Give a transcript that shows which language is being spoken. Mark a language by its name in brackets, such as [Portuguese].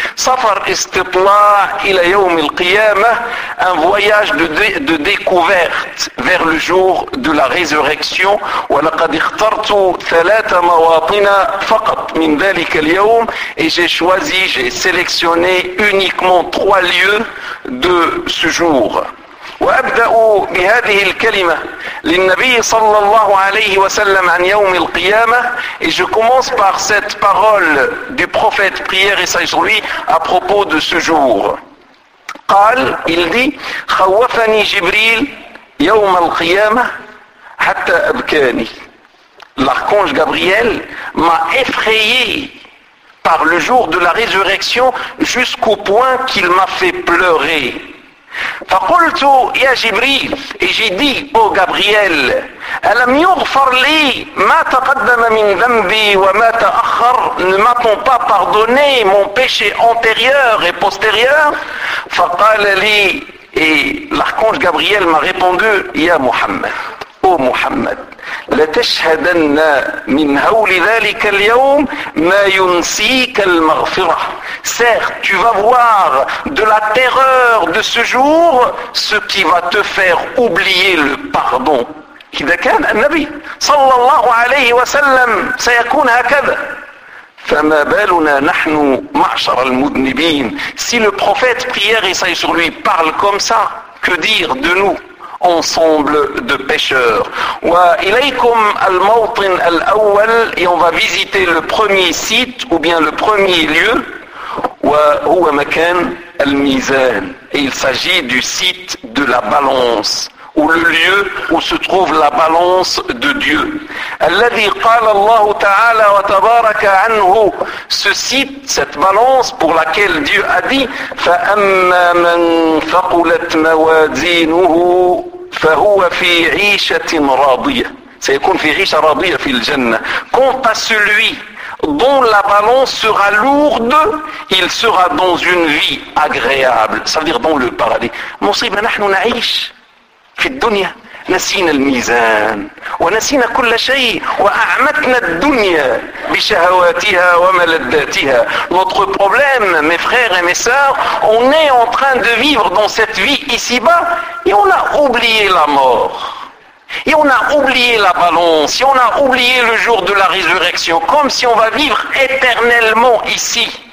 [Arabic] سفر استطلاع إلى يوم القيامة, [French] un voyage de découverte vers le jour de la résurrection. [Arabic] ولقد اخترت ثلاث مواطن فقط من ذلك اليوم, [French] et j'ai choisi, j'ai sélectionné uniquement trois lieux de ce jour. [Arabic] وأبدأ بهذه الكلمة للنبي صلى الله عليه وسلم عن يوم القيامة. [French] Et je commence par cette parole du prophète, prière et sagesse, à propos de ce jour. [Arabic] قال [French] il dit [Arabic] خوفني جبريل يوم القيامة حتى أبكاني. [French] L'archange Gabriel m'a effrayé par le jour de la résurrection jusqu'au point qu'il m'a fait pleurer. [Arabic] فقلت يا جبريل, [French] et j'ai dit au Gabriel, [Arabic] ألم يغفر لي ما تقدم من ذنبي وما تأخر, [French] ne m'a-t-on pas pardonné mon péché antérieur et postérieur? [Arabic] فقال لي, [French] et l'archange Gabriel m'a répondu, [Arabic] يا محمد, ô محمد, لتشهدن من هول ذلك اليوم ما ينسيك المغفرة. [French] Certes, tu vas voir de la terreur de ce jour ce qui va te faire oublier le pardon. [Arabic] إذا كان النبي صلى الله عليه وسلم سيكون هكذا. فما بالنا نحن معشر المذنبين. [French] Si le prophète prière et salut sur lui parle comme ça, que dire de nous? Ensemble de pêcheurs. [Arabic] وإليكم الموطن الأول, [French] et on va visiter le premier site ou bien le premier lieu, [Arabic] وهو مكان الميزان, [French] et il s'agit du site de la balance ou le lieu où se trouve la balance de Dieu. [Arabic] الذي قال الله تعالى وتبارك عنه, [French] ce site, cette balance pour laquelle Dieu a dit [Arabic] فأما من ثقلت موازينه فهو في عيشة راضية, سيكون في عيشة راضية في الجنة. [French] Quant à celui dont la balance sera lourde, il sera dans une vie agréable, ça veut dire dans le paradis. [Arabic] مصيبة نحن نعيش في الدنيا نسينا الميزان ونسينا كل شيء وأعمتنا الدنيا بشهواتها وملذاتها. [French] Notre problème, mes frères et mes sœurs, on est en train de vivre dans cette vie ici-bas et on a oublié la mort. Et on a oublié la balance, et on a oublié le jour de la résurrection, comme si on va vivre éternellement ici.